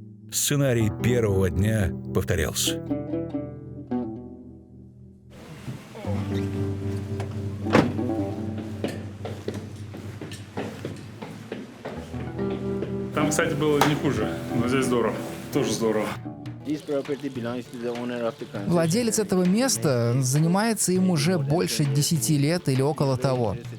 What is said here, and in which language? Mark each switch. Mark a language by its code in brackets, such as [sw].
[ru] Сценарий первого дня повторялся. Там, кстати, было не хуже, но здесь здорово. Тоже здорово. [en] This property belongs to the owner of the country. [ru] Владелец этого места занимается им уже больше 10 лет или около того.